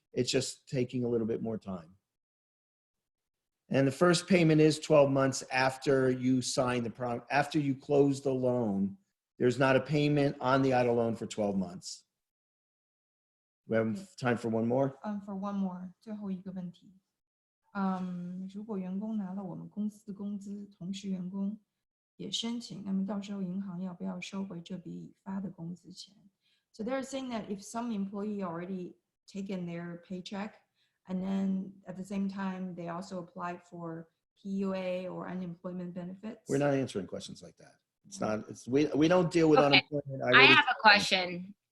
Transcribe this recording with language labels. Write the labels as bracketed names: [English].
[English] It's just taking a little bit more time. And the first payment is 12 months after you sign after you close the loan. There's not a payment on the idle loan for 12 months. We have time for one more. For one more, [Chinese] 最后一个问题。如果员工拿了我们公司的工资，同时员工也申请，那么到时候银行要不要收回这笔已发的工资钱？ [English] So they're saying that if some employee already taken their paycheck, and then at the same time they also applied for PUA or unemployment benefits. We're not answering questions like that. It's not. We don't deal with unemployment. I have a question.